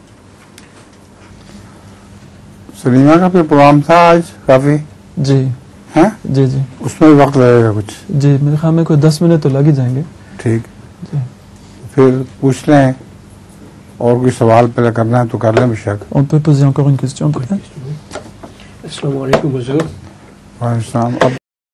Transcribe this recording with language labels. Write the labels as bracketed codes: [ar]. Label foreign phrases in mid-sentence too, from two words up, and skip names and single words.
[ur] سلیمہ کا پھر پروگرام تھا آج کافی. جی ہیں؟ جی جی اس میں بھی وقت لگے گا کچھ. جی میرے خیال میں کوئی 10 منٹ تو لگ ہی جائیں گے. ٹھیک، جی پھر pouche لیں اور کوئی سوال پہلے کرنا ہے تو کر لیں. بے شک. [fr] On peut poser encore une question peut-être? [ar] السلام علیکم حضور. وعلیکم السلام.